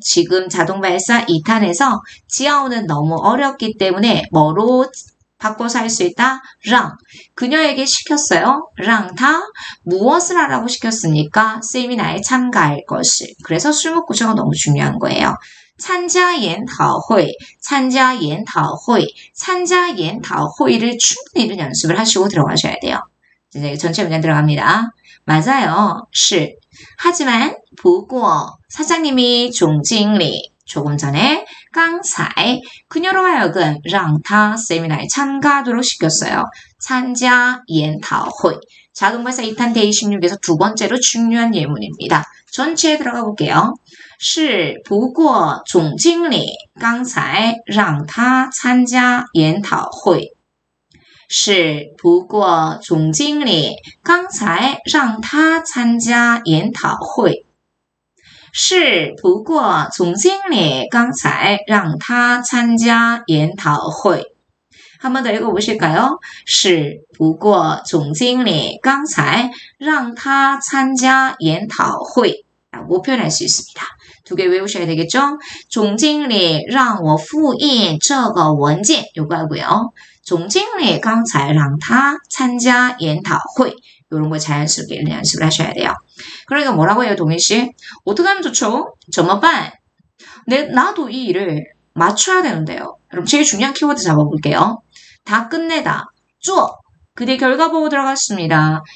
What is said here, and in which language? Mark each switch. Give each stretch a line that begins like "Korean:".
Korean: 지금 자동발사 2탄에서 지하오는 너무 어렵기 때문에 뭐로 바꿔서 할 수 있다? 让 그녀에게 시켰어요.
Chinese: 让他
Korean: 무엇을 하라고 시켰습니까? 세미나에 참가할 것을. 그래서 술목구조가 너무 중요한 거예요.
Chinese: 参加研讨会, 参加研讨会, 参加研讨会
Korean: 를 충분히 이런 연습을 하시고 들어가셔야 돼요. 이제 전체 문장 들어갑니다. 맞아요.
Chinese: 是.
Korean: 하지만
Chinese: 不过
Korean: 사장님이
Chinese: 总经理
Korean: 조금 전에
Chinese: 刚才
Korean: 그녀로 하여금
Chinese: 让他
Korean: 세미나에 참가하도록 시켰어요.
Chinese: 参加研讨会.
Korean: 자동발사 2탄 데이 16에서 두 번째로 중요한 예문입니다. 전체에 들어가 볼게요.
Chinese: 是不过总经理刚才让他参加研讨会是，不过总经理刚才让他参加研讨会。是，不过总经理刚才让他参加研讨会。
Korean: 한 번 더 읽어보실까요?
Chinese: 是，不过总经理刚才让他参加研讨会。
Korean: 라고 표현할 수 있습니다. 두 개 외우셔야 되겠죠?
Chinese: 总经理让我复印这个文件
Korean: 요거 하고요.
Chinese: 总经理刚才让他参加研讨会
Korean: 이런 거 자연스럽게 연습을 하셔야 돼요. 그러니까 뭐라고 해요, 동희씨? 어떻게 하면 좋죠?
Chinese: 怎么办?
Korean: 나도 이 일을 맞춰야 되는데요. 여러분 제일 중요한 키워드 잡아볼게요. 다 끝내다, 做. 그 뒤에 결과 보고 들어갔습니다.